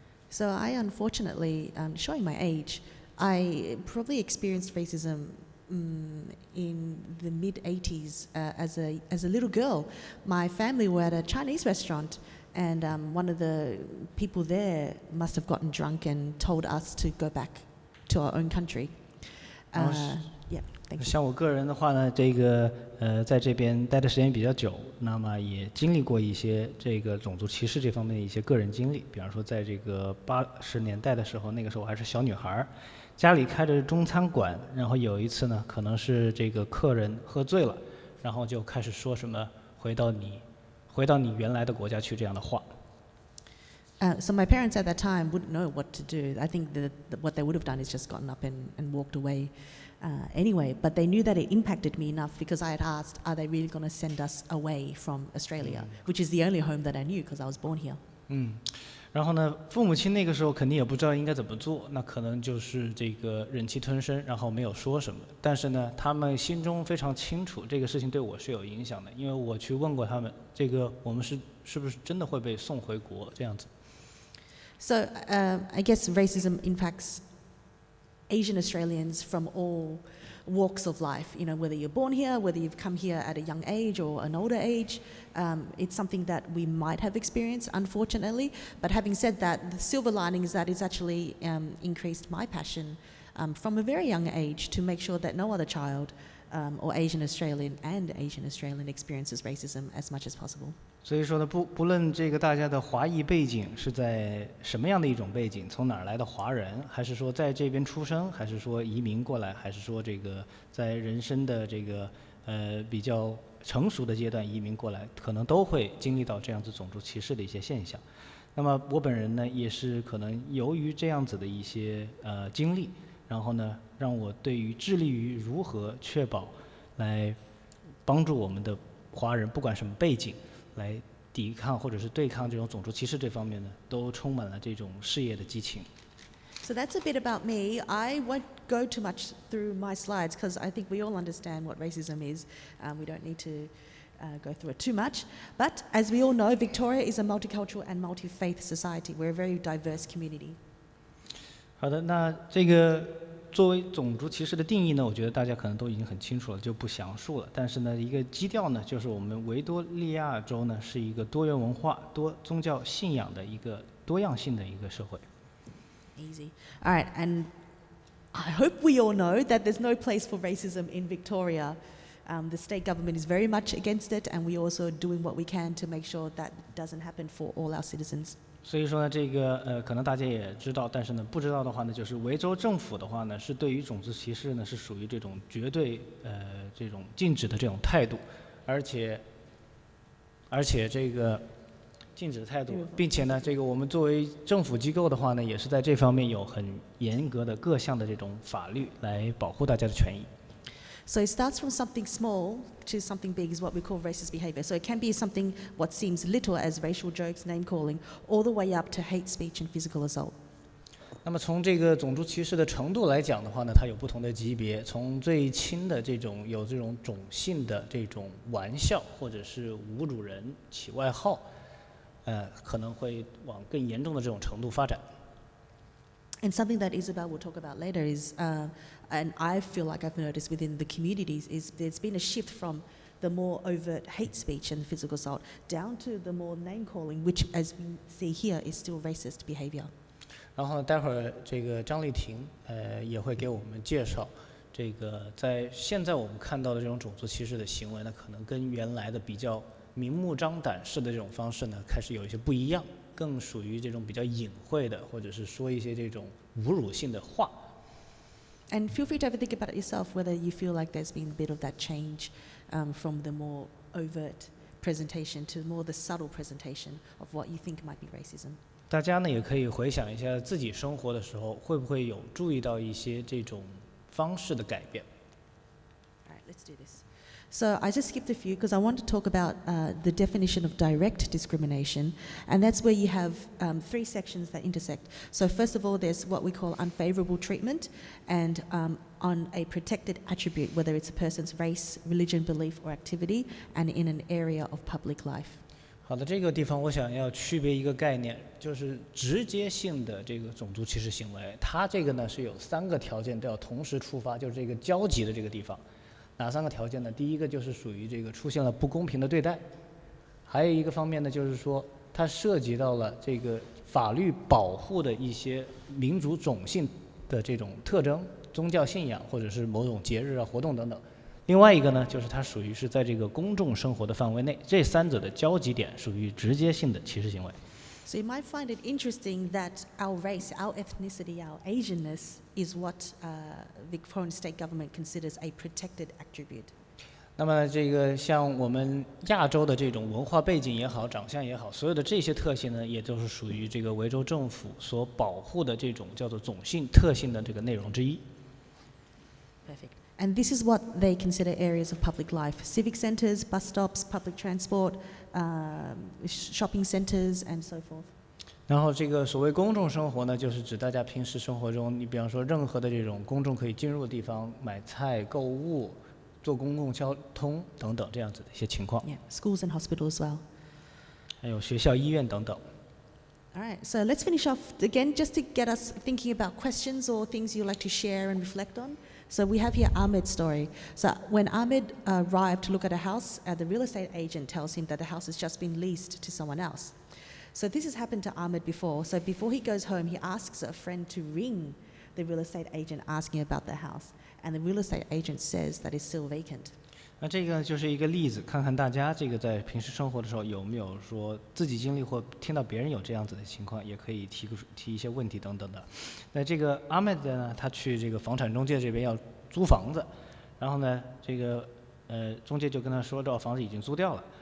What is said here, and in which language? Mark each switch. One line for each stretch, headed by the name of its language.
English: So I unfortunately, showing my age, I probably experienced racism in the mid-80s as a little girl. My family were at a Chinese restaurant, and one of the people there must have gotten drunk and told us to go back to our own country. Yeah, thank you.
Chinese: 像我个人的话呢，这个在这边待的时间比较久，那么也经历过一些这个种族歧视这方面的一些个人经历。比方说，在这个80年代的时候，那个时候我还是小女孩，家里开着中餐馆，然后有一次呢，可能是这个客人喝醉了，然后就开始说什么回到你原来的国家去这样的话。
English: So my parents at that time wouldn't know what to do. I think what they would have done is just gotten up and walked away anyway. But they knew that it impacted me enough because I had asked, are they really going to send us away from Australia, which is the only home that I knew because I was born here.
Chinese: 然后呢，父母亲那个时候肯定也不知道应该怎么做，那可能就是这个忍气吞声，然后没有说什么。但是呢，他们心中非常清楚这个事情对我是有影响的，因为我去问过他们，这个我们是不是真的会被送回国这样子。
English: So I guess racism impacts Asian Australians from all walks of life. You know, whether you're born here, whether you've come here at a young age or an older age, it's something that we might have experienced, unfortunately. But having said that, the silver lining is that it's actually increased my passion from a very young age to make sure that no other child or Asian Australian experiences racism as much as possible.
Chinese: 所以说呢，不论这个大家的华裔背景是在什么样的一种背景，从哪儿来的华人，还是说在这边出生，还是说移民过来，还是说这个在人生的这个比较成熟的阶段移民过来，可能都会经历到这样子种族歧视的一些现象。那么我本人呢，也是可能由于这样子的一些经历，然后呢，让我对于致力于如何确保来帮助我们的华人，不管什么背景，来抵抗或者是对抗这种种族歧视这方面呢，都充满了这种事业的激情。
English: So that's a bit about me. I won't go too much through my slides because I think we all understand what racism is. We don't need to go through it too much. But as we all know, Victoria is a multicultural and multi-faith society. We're a very diverse community.
Chinese: 好的，那这个作为种族歧视的定义呢，我觉得大家可能都已经很清楚了，就不详述了。但是呢，一个基调呢，就是我们维多利亚州呢是一个多元文化、多宗教信仰的一个多样性的一个社会。
English: Easy. All right, and I hope we all know that there's no place for racism in Victoria. The state government is very much against it, and we're also doing what we can to make sure that doesn't happen for all our citizens.
Chinese: 所以说呢，这个可能大家也知道，但是呢，不知道的话呢，就是维州政府的话呢，是对于种族歧视呢是属于这种绝对这种禁止的这种态度，而且这个禁止的态度，并且呢，这个我们作为政府机构的话呢，也是在这方面有很严格的各项的这种法律来保护大家的权益。
English: So it starts from something small to something big is what we call racist behavior. So it can be something what seems little as racial jokes, name calling, all the way up to hate speech and physical assault.
Chinese: 那么从这个种族歧视的程度来讲的话呢，它有不同的级别，从最轻的这种有这种种姓的这种玩笑或者是侮辱人、起外号，可能会往更严重的这种程度发展。
English: And something that Isabel will talk about later is, and I feel like I've noticed within the communities, is there's been a shift from the more overt hate speech and physical assault, down to the more name calling, which, as we see here, is still racist behavior.
Chinese: 然后待会儿这个张丽婷也会给我们介绍，这个在现在我们看到的这种种族歧视的行为呢，可能跟原来的比较明目张胆式的这种方式呢，开始有一些不一样，更属于这种比较隐晦的，或者是说一些这种侮辱性的话。
English: And feel free to have a think about it yourself, whether you feel like there's been a bit of that change from the more overt presentation to more the subtle presentation of what you think might be racism.
Chinese: 大家呢也可以回想一下自己生活的时候，会不会有注意到一些这种方式的改变。
English: All right, let's do this. So I just skipped a few because I want to talk about the definition of direct discrimination, and that's where you have 3 sections that intersect. So first of all, there's what we call unfavourable treatment, and on a protected attribute, whether it's a person's race, religion, belief, or activity, and in an area of public life.
Chinese: 好的，这个地方我想要区别一个概念，就是直接性的这个种族歧视行为，它这个呢是有3个条件都要同时触发，就是这个交集的这个地方。哪3个条件呢？第一个就是属于这个出现了不公平的对待，还有一个方面呢，就是说它涉及到了这个法律保护的一些民族种姓的这种特征、宗教信仰或者是某种节日啊、活动等等。另外一个呢，就是它属于是在这个公众生活的范围内，这3者的交集点属于直接性的歧视行为。
English: So you might find it interesting that our race, our ethnicity, our Asianness is what Victorian state government considers a protected attribute.
Chinese: 那么这个像我们亚洲的这种文化背景也好、长相也好，所有的这些特性呢，也都是属于这个维州政府所保护的这种叫做种姓特性的这个内容之一。
English: Perfect. And this is what they consider areas of public life: civic centres, bus stops, public transport, shopping centres, and so forth.
Chinese: 然后这个所谓公众生活呢，就是指大家平时生活中，你比方说任何的这种公众可以进入的地方，买菜、购物、坐公共交通等等这样子的一些情况。
English: Yeah, schools and hospitals as well.
Chinese: 还有学校、医院等等。
English: All right, so let's finish off again, just to get us thinking about questions or things you'd like to share and reflect on. So we have here Ahmed's story. So when Ahmed arrived to look at a house, the real estate agent tells him that the house has just been leased to someone else. So this has happened to Ahmed before. So before he goes home, he asks a friend to ring the real estate agent asking about the house. And the real estate agent says that it's still vacant.
Chinese: 那这个就是一个例子，看看大家这个在平时生活的时候有没有说自己经历或听到别人有这样子的情况，也可以提一些问题等等的。那这个阿麦德呢，他去这个房产中介这边要租房子，然后呢，这个中介就跟他说这房子已经租掉了。